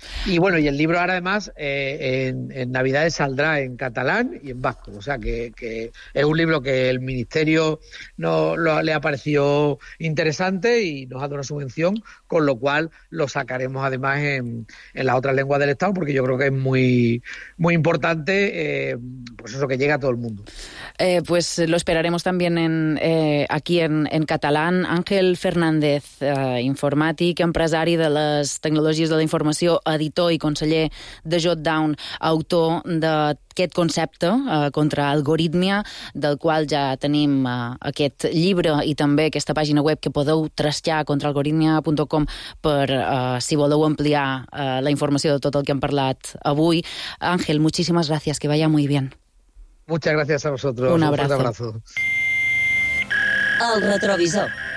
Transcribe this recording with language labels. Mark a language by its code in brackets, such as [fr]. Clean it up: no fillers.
[es] Y bueno, y el libro ahora además en Navidades saldrá en catalán y en vasco, o sea que es un libro que el Ministerio le ha parecido interesante y nos ha dado una subvención, con lo cual lo sacaremos además en las otras lenguas del Estado, porque yo creo que es muy, muy importante. Pues eso, que llega a todo el mundo. Pues lo esperaremos también aquí en catalán. [ca] Ángel Fernández, informàtic, empresari de les tecnologies de la informació, editor i conseller de Jotdown, autor d'aquest concepte contra algoritmia, del qual ja tenim aquest llibre i també aquesta pàgina web que podeu trastear, contraalgoritmia.com, per si voleu ampliar la informació de tot el que hem parlat avui. Ángel, moltíssimes gràcies, [es] que vaya muy bien. Muchas gracias a vosotros. Un abrazo. Un fuerte abrazo. El retrovisor.